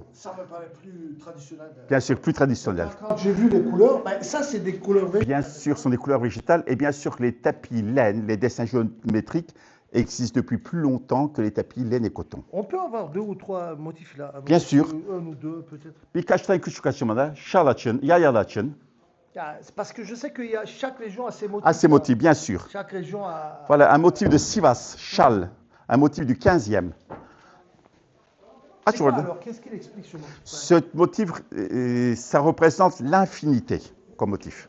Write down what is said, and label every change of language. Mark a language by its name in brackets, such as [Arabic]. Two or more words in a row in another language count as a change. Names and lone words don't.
[French] Ça me paraît plus traditionnel. Bien sûr, plus traditionnel. Quand j'ai vu les couleurs, ça c'est des couleurs végétales. Bien sûr, ce sont des couleurs végétales. Et bien sûr, les tapis laine, les dessins géométriques, existent depuis plus longtemps que les tapis laine et coton. On peut avoir 2 ou 3 motifs là. Bien sûr. Un ou deux peut-être. [Turkish] Birkaç tane küçük açımada şal açın, yay açın. [French] C'est parce que je sais que chaque région a ses motifs. Ah, ces motifs, bien sûr. Chaque région a... Voilà, un motif de Sivas, châle, un motif du 15e. C'est quoi, alors, qu'est-ce qu'il explique ce motif? Ce motif, ça représente l'infinité comme motif.